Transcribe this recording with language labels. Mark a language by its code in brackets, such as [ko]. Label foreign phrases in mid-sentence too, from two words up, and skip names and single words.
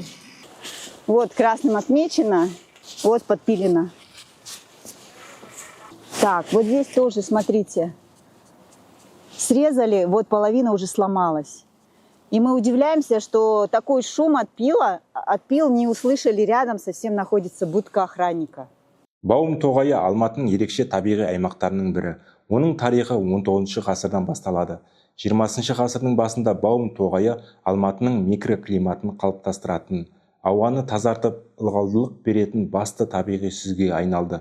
[ru] Вот красным отмечено, вот подпилено. Так, вот здесь тоже, смотрите, срезали, вот половина уже сломалась. И мы удивляемся, что такой шум от пил не услышали, рядом совсем находится будка охранника. [kk] Баум тоғайы Алматының ерекше табиғи аймақтарының бірі. Оның тарихы 19 ғасырдан басталады. 20 ғасырдың басында Баум тоғайы Алматының микроклиматын қалыптастыратын, ауаны тазартып, ылғалдылық беретін басты табиғи сүзге айналды.